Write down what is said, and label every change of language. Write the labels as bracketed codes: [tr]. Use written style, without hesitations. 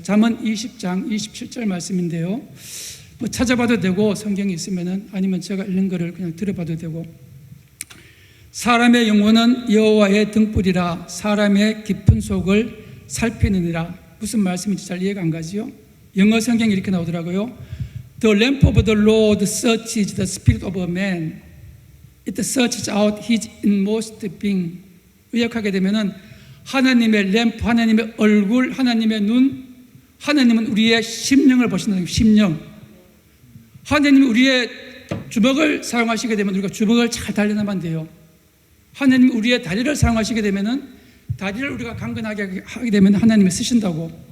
[ko] 잠언 20장 27절 말씀인데요. 뭐 찾아봐도 되고 성경이 있으면은 아니면 제가 읽는 거를 그냥 들어봐도 되고, 사람의 영혼은 여호와의 등불이라 사람의 깊은 속을 살피느니라. 무슨 말씀인지 잘 이해가 안 가지요? 영어 성경이 이렇게 나오더라고요. [en] The lamp of the Lord searches the spirit of a man. It searches out his inmost being. [ko] 의역하게 되면은 하나님의 램프, 하나님의 얼굴, 하나님의 눈, 하나님은 우리의 심령을 보신다는 거예요. 심령. 하나님이 우리의 주먹을 사용하시게 되면 우리가 주먹을 잘 단련하면 돼요. 하나님이 우리의 다리를 사용하시게 되면은 다리를 우리가 강건하게 하게 되면 하나님이 쓰신다고.